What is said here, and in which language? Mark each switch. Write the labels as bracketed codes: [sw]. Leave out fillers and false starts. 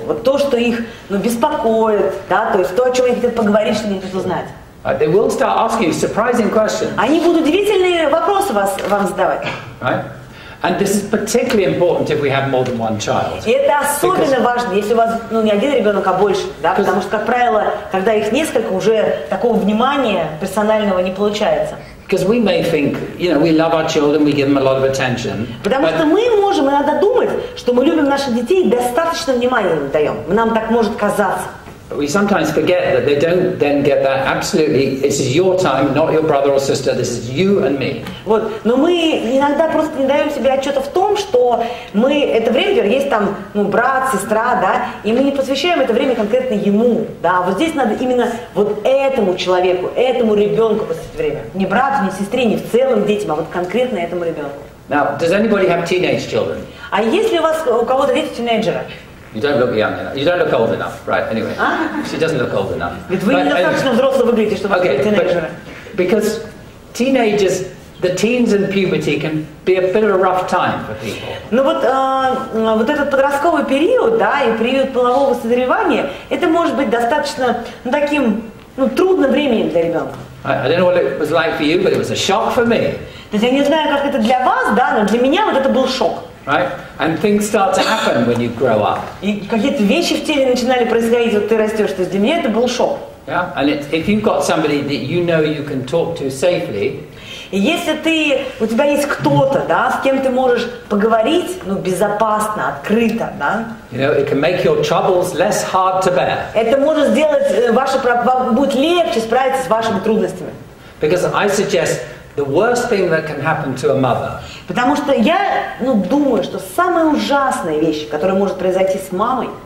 [ru] Вот то, что их беспокоит, да, то есть то, о чем они хотят поговорить, что они хотят узнать. [en] They will start asking you surprising questions. [ru] Они будут удивительные вопросы вам задавать. [en] Right? And this is particularly important if we have more than one child. [ru] И это особенно важно, если у вас не один ребенок, а больше, да, потому что, как правило, когда их несколько, уже такого внимания персонального не получается. [en] Because we may think, you know, we love our children, we give them a lot of attention. [ru] Потому что мы можем иногда думать, что мы любим наших детей и достаточно внимания им даем. Нам так может казаться. [en] But we sometimes forget that they don't then get that absolutely, this is your time, not your brother or sister, this is you and me. [ru] Вот. Но мы иногда просто не даем себе отчета в том, что мы это время, есть там брат, сестра, да, и мы не посвящаем это время конкретно ему, да, вот здесь надо именно вот этому человеку, этому ребенку посвятить время. Не брату, не сестре, не в целом детям, а вот конкретно этому ребенку. [en] Now, does anybody have teenage children? [ru] А есть ли у кого-то дети тинейджера? [en] You don't look young enough. You don't look old enough, right? Anyway, she doesn't look old enough. [ru] Ведь вы недостаточно взрослые выглядите, чтобы быть тинейджером. [en] Because teenagers, the teens and puberty can be a bit of a rough time for people. [ru] Ну вот этот подростковый период, да, и период полового созревания, это может быть достаточно таким трудным временем для ребенка. [en] I don't know what it was like for you, but it was a shock for me. [ru] То есть я не знаю, как это для вас, да, но для меня вот это был шок. [en] Right? And things start to happen when you grow up. [ru] И какие-то вещи в теле начинали происходить, вот ты растешь. То есть для меня это был шок. [en] Yeah? And if you've got somebody that you know you can talk to safely, [ru] и если у тебя есть кто-то, да, с кем ты можешь поговорить, безопасно, открыто, да, [en] you know, it can make your troubles less hard to bear. [ru] Это может сделать вам будет легче справиться с вашими трудностями. [en] Because I suggest the worst thing that can happen to a mother. [ru] Потому что я, думаю, что самая ужасная вещь, которая может произойти с мамой,